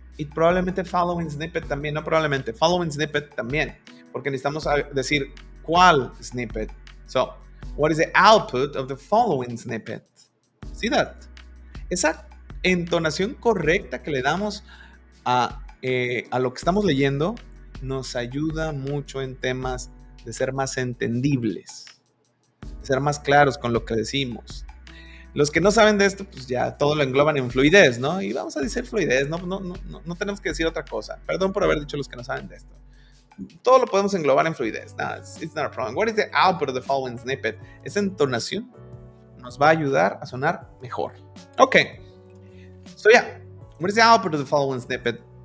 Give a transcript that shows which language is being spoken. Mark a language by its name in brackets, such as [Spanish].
[Spanish] Y probablemente following snippet también. No probablemente. Following snippet también. Porque necesitamos decir cuál snippet. [English] So, what is the output of the following snippet? See that? [Spanish] Esa entonación correcta que le damos a lo que estamos leyendo nos ayuda mucho en temas de ser más entendibles, de ser más claros con lo que decimos. Los que no saben de esto, pues ya todo lo engloban en fluidez, ¿no? Y vamos a decir fluidez, no tenemos que decir otra cosa. Perdón por haber dicho los que no saben de esto. Todo lo podemos englobar en fluidez. [English] No, it's not a problem. What is the output of the following snippet? [Spanish] Esa entonación nos va a ayudar a sonar mejor. [English] Okay. So yeah, what is the output of the following snippet?